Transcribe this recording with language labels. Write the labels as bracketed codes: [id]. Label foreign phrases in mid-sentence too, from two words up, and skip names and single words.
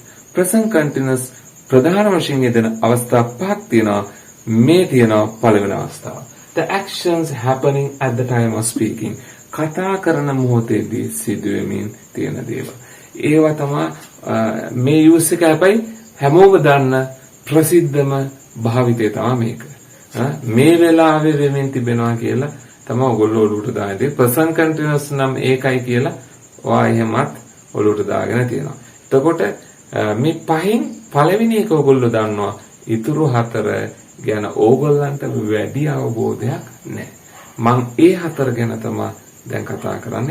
[en] present continuous [si] ප්‍රධාන වශයෙන් යෙදෙන අවස්ථා පහක් තියෙනවා. මේ තියෙනවා පළවෙනි අවස්ථාව. [en] The actions happening at the time of speaking. [si] කතා කරන මොහොතේදී සිදුවෙමින් තියෙන දේවල්. ඒවා තමයි මේ යූස් එක හැබැයි හැමෝම දන්න ප්‍රසිද්ධම භාවිතය තමයි මේක. මේ වෙලාවේ වෙමින් තිබෙනවා කියලා තමයි ඔයගොල්ලෝ ඔලුවට දාන්නේ. [en] present continuous [si] නම් ඒකයි කියලා ඔයා එහෙමත් ඔලුවට දාගෙන තියෙනවා. එතකොට මේ පහෙන් පළවෙනි එක ඔයගොල්ලෝ දන්නවා. ඊතුරු හතර ගැන ඕගොල්ලන්ට වැඩි අවබෝධයක් නැහැ. මම ඒ හතර ගැන තමයි දැන් කතා කරන්නේ.